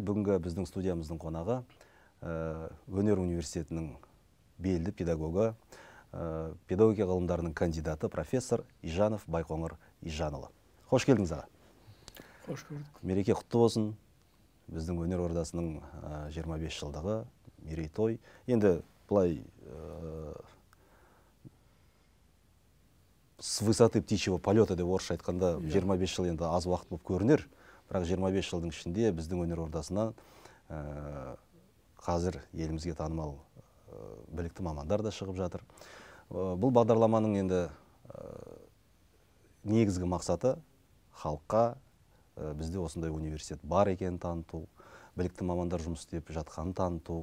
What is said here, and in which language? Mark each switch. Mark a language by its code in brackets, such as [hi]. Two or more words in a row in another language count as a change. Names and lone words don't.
[kk] Бүгінгі біздің студиямыздың қонағы өнер университетінің белді педагогы, педагогия ғылымдарының кандидаты профессор Ижанов Байқоңыр Ижанұлы. Хош келдіңіз аға. Хош көрдік. Мереке құтты болсын. Біздің өнер ордасының 25 жылдығы мерейтой. Енді бұлай [ru] с высоты птичьего полета [kk] деп орысша айтқанда 25 жыл енді аз уақыт болып көрінер. Бірақ 25 жылдың ішінде біздің өнер ордасына қазір елімізге танымал білікті мамандар да шығып жатыр. Бұл бағдарламаның енді негізгі мақсаты халыққа бізде осындай университет бар екенін таныту, білікті мамандар жұмыс істеп жатқанын таныту.